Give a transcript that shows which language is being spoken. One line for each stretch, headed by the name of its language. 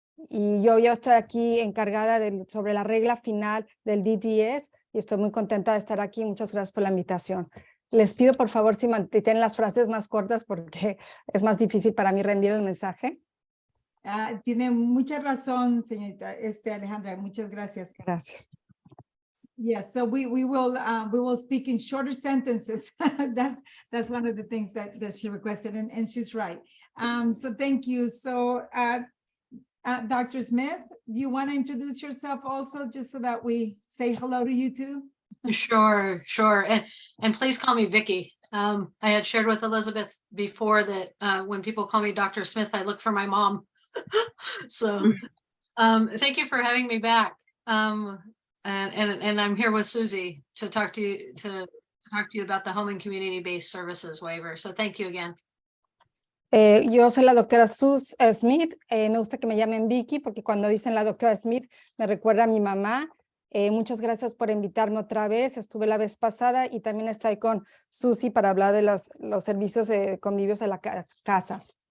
Spanish: Y yo estoy aquí encargada sobre la regla final del DDS y estoy muy contenta de estar aquí. Muchas gracias por la invitación. Les pido por favor si mantienen las frases más cortas porque es más difícil para mí rendir el mensaje. Tiene mucha razón, señorita Alejandra. Muchas gracias. Gracias.
English: Yes, so we will speak in shorter sentences. That's one of the things that she requested, and she's right. So thank you. So Dr. Smith, do you want to introduce yourself also, just so that we say hello to you too? Sure. And please call me Vicki. I had shared with Elizabeth before that when people call me Dr. Smith, I look for my mom. So thank you for having me back. And I'm here with Susie to talk to you about the home and community-based services waiver. So thank you again.
Spanish: Yo soy la doctora Smith. Me gusta que me llamen Vicky porque cuando dicen la doctora Smith me recuerda a mi mamá. Muchas gracias por invitarme otra vez. Estuve la vez pasada y también estoy con Susie para hablar de los servicios de convivios de la casa.